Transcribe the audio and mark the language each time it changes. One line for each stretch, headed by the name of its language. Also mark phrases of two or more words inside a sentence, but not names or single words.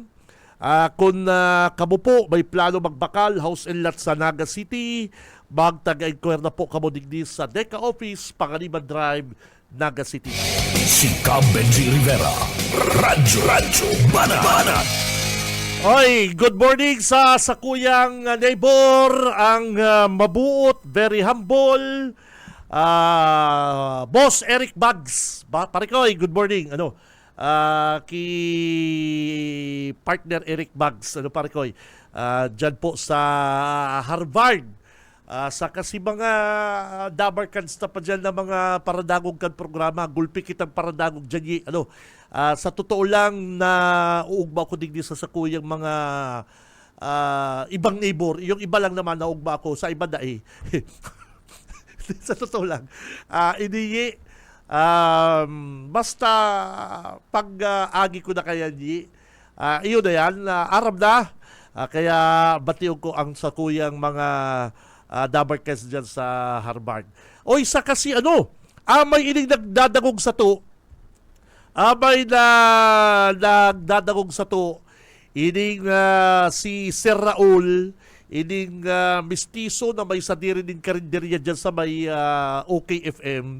Bikol: Kung kamo po may plano magbakal,
English: house and lot
Bikol: sa Naga City, magtaga-inquire na po kamo digdi sa Deca Office, Panganiban Drive, Naga City. Si Cab Benji Rivera. Radyo Banat. Oy,
English: good morning
Bikol: sa kuyang neighbor, ang mabuot,
English: very humble, Boss Eric Bugs.
Bikol: Parikoy,
English: good morning.
Bikol: Ki partner Eric Bugs, parikoy.
Filipino: Diyan po sa Harvard.
Bikol: Sa kasi mga dabarkans na pa dyan na mga paradagog kan programa, gulpi kitang paradagog dyan sa totoo lang na uugba ko digdi sa sakuyang mga ibang neighbor. Yung iba lang naman naugba ko sa iba dahi.
Filipino: Sa totoo lang.
Bikol: Hindi basta pag agi ko na kaya iyon na yan, Arab na. Kaya batiyo ko ang sakuyang mga dabarkans dyan sa Harvard. O isa kasi may ining nagdadagog sa to. May nagdadagog sa to. Ining si Sir Raul, ining mistiso na may sadiri din karinderya dyan sa may OKFM.